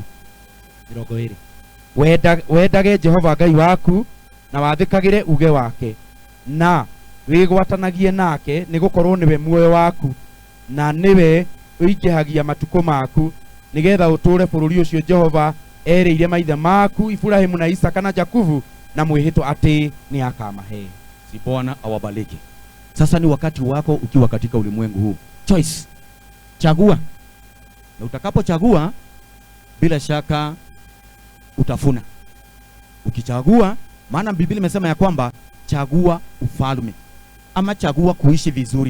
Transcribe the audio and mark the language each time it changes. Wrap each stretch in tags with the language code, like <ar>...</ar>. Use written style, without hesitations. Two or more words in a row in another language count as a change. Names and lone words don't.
<ki>20 wendage Jehova Ngai waku na wathĩkagĩre uge wake, na wĩgwatanagie nake nĩgũkorwo nĩwe muoyo waku, na nĩwe ũingĩhagia matukũ maku, nĩgetha ũtũũre bũrũri ũcio Jehova erĩire maithe maku Ibrahimu na Isaka na Jakubu na mwĩhĩtwo atĩ nĩ akamahe.</ki> <sw>Si Bwana awabariki. Sasa ni wakati wako ukiwa katika ulimwengu huu. Choice. Chagua. Na utakapochagua bila shaka utafuna. Ukichagua, maana Biblia imesema ya kwamba chagua ufalme ama chagua kuishi vizuri.</sw>